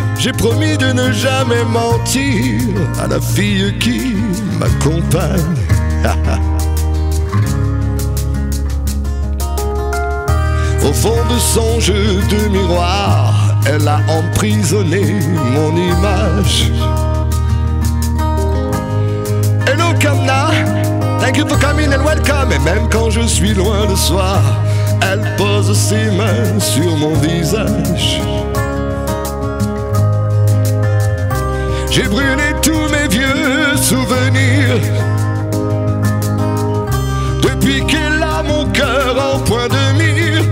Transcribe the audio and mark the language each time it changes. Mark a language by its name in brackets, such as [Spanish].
[French] J'ai promis de ne jamais mentir à la fille qui m'accompagne. Au fond de son jeu de miroir, elle a emprisonné mon image. [English] Hello Kamna, thank you for coming and welcome. [French] Et même quand je suis loin le soir, elle pose ses mains sur mon visage. J'ai brûlé tous mes vieux souvenirs depuis qu'elle a mon cœur en point de mire.